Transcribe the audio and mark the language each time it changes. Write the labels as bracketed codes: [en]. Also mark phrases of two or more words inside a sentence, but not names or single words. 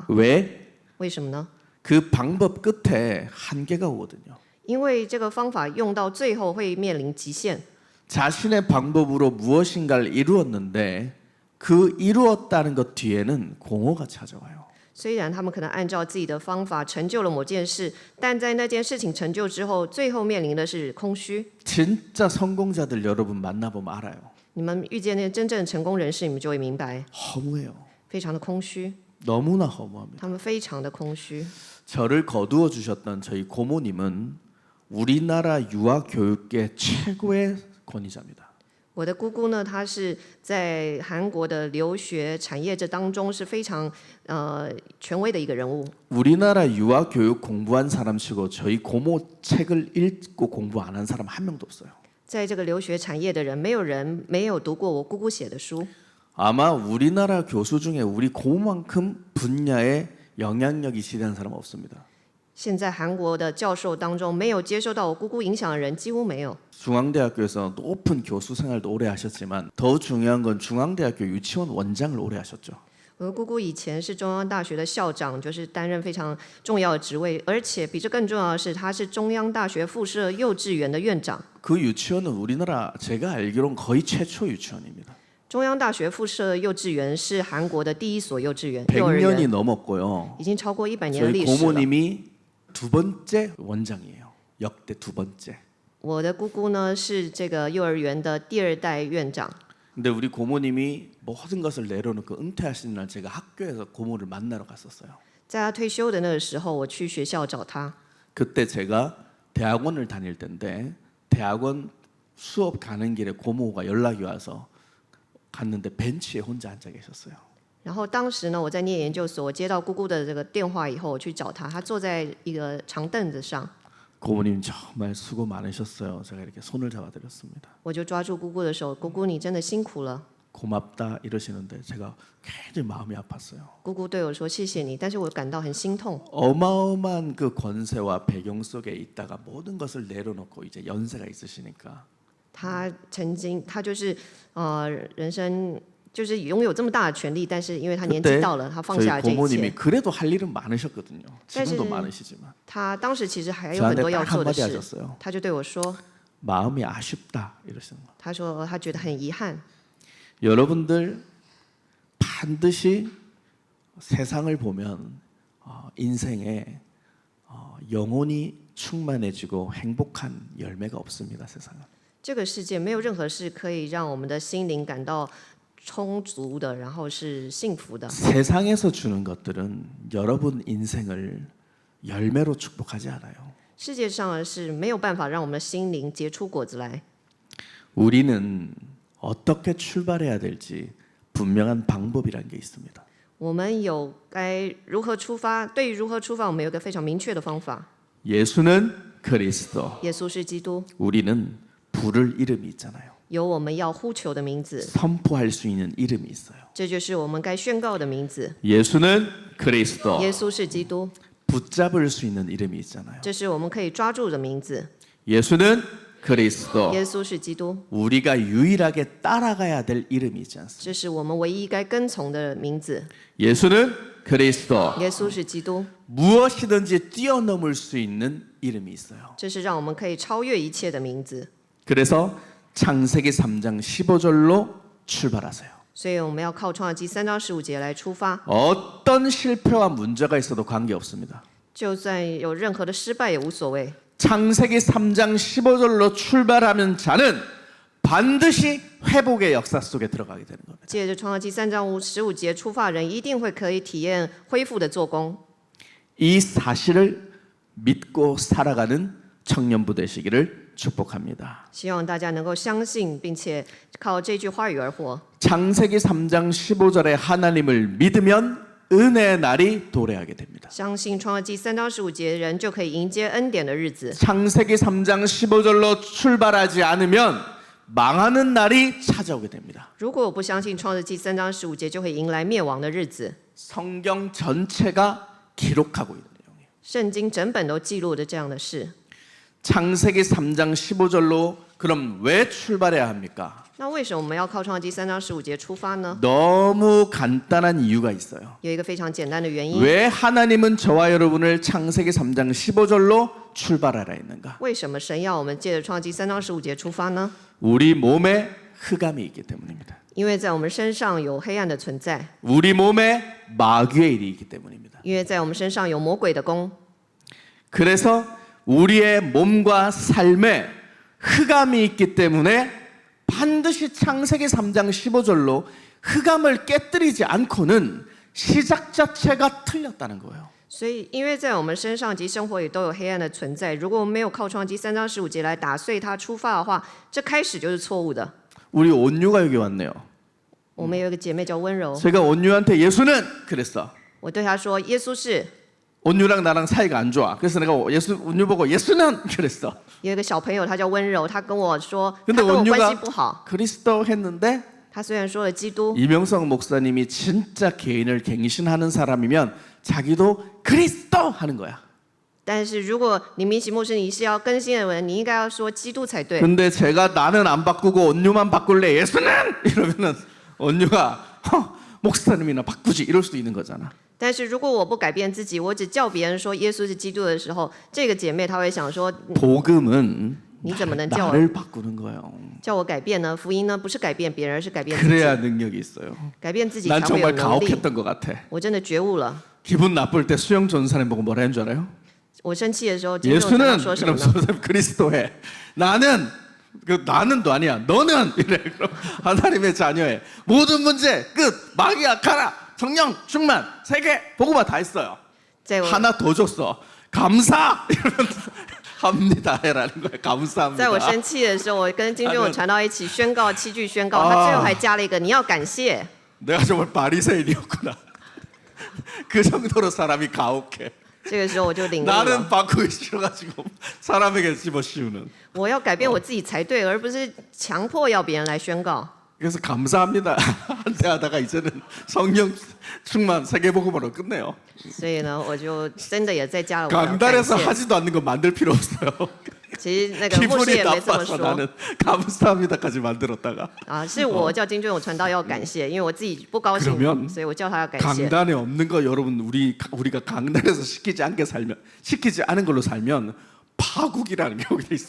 [ko] 왜? [zh] 为什么呢？ [ko] 그 방법 끝에 한계가 오거든요. [zh] 因为这个方法用到最后会面临极限。 [ko] 자신의 방법으로 무엇인가를 이루었는데 그 이루었다는 것 뒤에는 공허가 찾아와요. [zh] 虽然他们可能按照自己的方法成就了某件事，但在那件事情成就之后，最后面临的是空虚。 [ko] 진짜 성공자들 여러분 만나보면 알아요. [zh] 你们遇见那些真正成功人士，你们就会明白， [ko] 허무해요. [zh] 非常的空虚， [ko] 너무나 허무합니다. [zh] 他们非常的空虚。 [ko] 저를 거두어 주셨던 저희 고모님은 우리나라 유아 교육계 최고의 권위자입니다. [zh] 我的姑姑呢，她是在韩国的留学产业这当中是非常权威的一个人物。 [ko] 우리나라 유아 교육 공부한 사람치고 저희 고모 책을 읽고 공부 안 한 사람 한 명도 없어요. [zh] 在这个留学产业的人，没有人没有读过我姑姑写的书。 [ko] 아마 우리나라 교수 중에 우리 고모만큼 분야에 영향력이 지대한 사람 없습니다. [zh] 现在韩国的教授当中，没有接受到我姑姑影响的人几乎没有。 [ko] 중앙대학교에서 높은 교수 생활도 오래 하셨지만 더 중요한 건 중앙대학교 유치원 원장을 오래 하셨죠. [zh] 我的姑姑以前是中央大学的校长，就是担任非常重要的职位，而且比这更重要的是，他是中央大学附设幼稚园的院长。 [ko] 그 유치원은 우리나라 제가 알기로는 거의 최초 유치원입니다. [zh] 中央大学附设幼稚园是韩国的第一所幼稚园，幼儿 [ko] 100년이 [zh] 园 [ko] 넘었고요. [zh] 已经超过100年的 [ko] 저희 [zh] 历史了。 [ko] 고모님이 두 번째 원장이에요. 역대 두 번째. [zh] 我的姑姑呢是这个幼儿园的第2代院长。 [ko] 근데 우리 고모님이 모든 것을 내려놓고 은퇴하시는 날 제가 학교에서 고모를 만나러 갔었어요. [zh] 在他退休的那个时候，我去学校找他。 [ko] 그때 제가 대학원을 다닐 때인데 대학원 수업 가는 길에 고모가 연락이 와서 갔는데 벤치에 혼자 앉아 계셨어요. [zh] 然后当时呢，我在念研究所，我接到姑姑的这个电话以后，我去找她，她坐在一个长凳子上， [ko] 고모님 정말 수고 많으셨어요. 제가 이렇게 손을 잡아드렸습니다. [zh] 我就抓住姑姑的手，姑姑你真的辛苦了。 [ko] 고맙다 이러시는데 제가 굉장히 마음이 아팠어요. [zh] 姑姑对我说谢谢你，但是我感到很心痛。 [ko] 어마어마한 그 권세와 배경 속에 있다가 모든 것을 내려놓고 이제 연세가 있으시니까 [zh] 她曾经，她就是人生就是拥有这么大的权利，但是因为她年纪 [ko] 그때 [zh] 到了，她放 [ko] 저희 [zh] 下了这一 [ko] 고모님이 [zh] 切。 [ko] 그래도 할 일은 많으셨거든요. 지금도 사실- 많으시지만 [zh] 她当时其实还有很 [ko] 저한테 [zh] 多要 [ko] 딱 [zh] 做的 [ko] 한마디 [zh] 事， [ko] 하셨어요. [zh] 她就对我说， [ko] 마음이 아쉽다 이러시는 거. [zh] 她说她觉得很遗憾。 [ko] 여러분들 반드시 세상을 보면 인생에 영혼이 충만해지고 행복한 열매가 없습니다. 세상은. [zh] 这个世界没有任何事可以让我们的心灵感到充足的，然后是幸福的。 [ko] 세상에서 주는 것들은 여러분 인생을 열매로 축복하지 않아요. [zh] 世界上的是没有办法让我们的心灵结出果子来。 [ko] 우리는 어떻게 출발해야 될지 분명한 방법이라는 게 있습니다. [zh] 我们有该如何出发？对于如何出发，我们有一个非常明确的方法。 [ko] 예수는 그리스도, [zh] 耶稣是基督， [ko] 우리는 부를 이름이 있잖아요. [zh] 有我们要呼求的名字， [ko] 선포할 수 있는 이름이 있어요. [zh] 这就是我们该宣告的名字。 [ko] 예수는 그리스도, [zh] 耶稣是基督， [ko] 붙잡을 수 있는 이름이 있잖아요. [zh] 这是我们可以抓住的名字。 [ko] 예수는 그리스도, [zh] 耶稣是基督， [ko] 우리가 유일하게 따라가야 될 이름이 있지 않습니까? [zh] 这是我们唯一该跟从的名字。 [ko] 예수는 그리스도, [zh] 耶稣是基督， [ko] 무엇이든지 뛰어넘을 수 있는 이름이 있어요. [zh] 这是让我们可以超越一切的名字。 [ko] 그래서 창세기 3장 15절로 출발하세요. [zh] 所以我们要靠创世纪3章15节来出发， [ko] 어떤 실패와 문제가 있어도 관계없습니다. [zh] 就算有任何的失败也无所谓。 [ko] 창세기 3장 15절로 출발하는 자는 반드시 회복의 역사 속에 들어가게 되는 겁니다. [zh] 借着创世纪3章15节出发，人一定会可以体验恢复的做工。 [ko] 이 사실을 믿고 살아가는 청년부 되시기를 축복합니다. [zh] 希望大家能够相信，并且靠这句话语而活。 [ko] 창세기 3장 15절에 하나님을 믿으면 은혜의 날이 도래하게 됩니다. [zh] 相信创世纪3章15节，人就可以迎接恩典的日子。 [ko] 창세기 3장 15절로 출발하지 않으면 망하는 날이 찾아오게 됩니다. [zh] 如果我不相信创世纪3章15节，就会迎来灭亡的日子。 [ko] 성경 전체가 기록하고 있는 내용이에요. [zh] 圣经整本都记录着这样的事。 [ko] 창세기 3장 15절로 그럼 왜 출발해야 합니까? [zh] 那为什么我们要靠创世纪3章15节出发呢？ [ko] 너무 간단한 이유가 있어요. [zh] 有一个非常简单的原因。 [ko] 왜 하나님은 저와 여러분을 창세기 3장 15절로 출발하라 했는가? [zh] 为什么神要我们借着创世纪3章15节出发呢？ [ko] 우리 몸에 흑암이 있기 때문입니다. [zh] 因为在我们身上有黑暗的存在， [ko] 우리 몸에 마귀의 일이 있기 때문입니다. [zh] 因为在我们身上有魔鬼的功。 [ko] 그래서 우리의 몸과 삶에 흑암이 있기 때문에 반드시 창세기 3장 15절로 흑암을 깨뜨리지 않고는 시작 자체가 틀렸다는 거예요. [zh] 所以，因为在我们身上及生活里都有黑暗的存在，如果我们没有靠创世纪3章15节来打碎它出发的话，这开始就是错误的。 [ko] 우리 온유가 여기 왔네요. [zh] 我们有一个姐妹叫温柔， [ko] 제가 온유한테 예수는 그랬어. [zh] 我对她说，耶稣是。 [ko] 온유랑 나랑 사이가 안 좋아. 그래서 내가 온유 보고 예수는 그랬어. [zh] 有一个小朋友，他叫温柔，他跟我说，他 [ko] 근데 [zh] 跟我关系 [ko] 온유가 [zh] 不好。 [ko] 그리스도 했는데 [zh] 他虽然说了基督， [ko] 이명성 목사님이 진짜 개인을 갱신하는 사람이면 자기도 그리스도 하는 거야. [zh] 但是如果你明启牧师你是要更新的人，你应该要说基督才对。 [ko] 근데 제가 나는 안 바꾸고 온유만 바꿀래 예수는 이러면은 온유가 목사님이나 바꾸지 이럴 수도 있는 거잖아. [zh] 但是如果我不改变自己，我只叫别人说耶稣是基督的时候，这个姐妹她会想说， [ko] 복음은 [zh] 你怎么能叫我 [ko] 나를 바꾸는 거예요. [zh] 叫我改变呢？福音呢，不是改变别人，而是改变自己。 [ko] 그래야 능력이 있어요. [zh] 改变自己 [ko] 난 [zh] 才会有 [ko] 정말 [zh] 能力。 [ko] 가혹했던 것 같아. [zh] 我真的觉悟了。 [ko] 기분 나쁠 때 수영 전사님 보고 뭐라 했는 줄 알아요? [zh] 我生气的时候，金钟传 [ko] 예수는 [zh] 道说什么 [ko] 그럼 [zh] 呢？ [ko] 선생님 그리스도해. 나는도 아니야. 너는 이래. 그럼 하나님의 자녀의 모든 문제 끝. 마귀야 가라. 성령 충만. 세계 복음화 다 했어요. [zh] 在我 [ko] 하나 더 줬어. 감사. 이러면 합니다 해라는 거야. [zh] 在我 [ko] 감사합니다. [zh] 生气的时候，我跟金钟传道一起宣告7句宣告，他最后还加了一个你要感谢。 [ko] 내가 정말 바리새인이었구나. 그 정도로 사람이 가혹해. [zh] 这个时候我就领悟了， [ko] 나는 바꾸기 싫어가지고 사람에게 집어씌우는. [zh] 我要改变我自己才对，而不是强迫要别人来宣告。 [ko] 그래서 감사합니다. 한때 하다가 이제는 성령 충만 세계복음으로 끝내요. [zh] 所以呢，我就真的也在加了我要感 [ko] 강단에서 [zh] 谢。 [ko] 하지도 않는 거 만들 필요 없어요. [zh] 其实那个牧师 [ko] 기분이 [zh] 也没这么 [ko] 나빠서 [zh] 说 [ko] 나는 감사합니다까지 만들었다가 [zh] 啊，是我叫金钟有传道要感谢，因为我自己不高兴 [ko] 그러면 ， [zh] 所以我叫他要感谢。 [ko] 강단에 없는 거 여러분 우리가 강단에서 시키지 않은 걸로 살면 파국이라는 게 여기 있어.